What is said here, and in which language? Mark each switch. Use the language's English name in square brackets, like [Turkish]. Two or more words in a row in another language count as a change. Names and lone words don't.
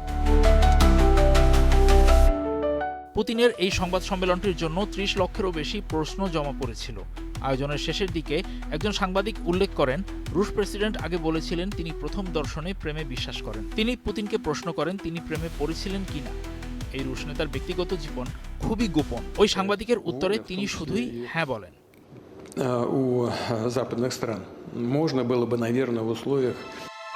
[Bangla] পুতিনের এই সংবাদ সম্মেলনটির জন্য 30 লক্ষেরও বেশি প্রশ্ন জমা পড়েছিল। আয়োজনের শেষের দিকে একজন সাংবাদিক উল্লেখ করেন, রুশ প্রেসিডেন্ট আগে বলেছিলেন তিনি প্রথম দর্শনে প্রেমে বিশ্বাস করেন। তিনি পুতিনকে প্রশ্ন করেন তিনি প্রেমে পড়েছিলেন কিনা। এই রুশ নেতার ব্যক্তিগত জীবন খুবই গোপন। ওই সাংবাদিকের উত্তরে তিনি শুধুই হ্যাঁ বলেন। [Russian] У западных стран можно было бы, наверное, в условиях